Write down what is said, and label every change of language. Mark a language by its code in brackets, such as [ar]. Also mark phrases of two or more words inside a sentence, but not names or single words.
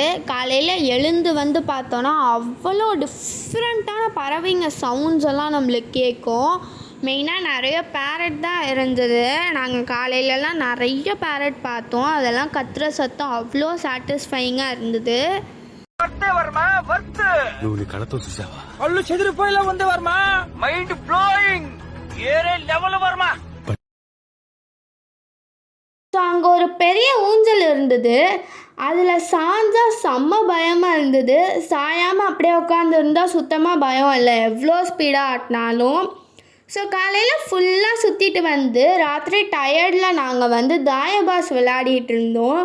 [ta] காலையில் எழுந்து வந்து பார்த்தோன்னா அவ்வளோ டிஃப்ரெண்ட்டான பறவைங்க சவுண்ட்ஸ் எல்லாம் நம்மளுக்கு கேட்கும். மெயினாக நிறைய பேரட் தான் இருந்தது. நாங்கள் காலையிலலாம் நிறைய பேரட் பார்த்தோம். அதெல்லாம் கத்துற சத்தம் அவ்வளோ சாட்டிஸ்ஃபைங்காக இருந்தது. [te] అల్లు చెదిరిపోయేలా ఉంది వర్మ [en] mind blowing [te] ఏరే లెవెల్ వర్మ. [ta] ஸோ அங்கே ஒரு பெரிய ஊஞ்சல் இருந்தது. அதில் சாஞ்சா செம்ம பயமாக இருந்தது. சாயாமல் அப்படியே உட்காந்துருந்தா சுத்தமாக பயம் இல்லை, எவ்வளோ ஸ்பீடாக ஆட்டினாலும். ஸோ காலையில் ஃபுல்லாக சுற்றிட்டு வந்து ராத்திரி டயர்டில் நாங்கள் வந்து தாயபாஸ் விளையாடிட்டு இருந்தோம்.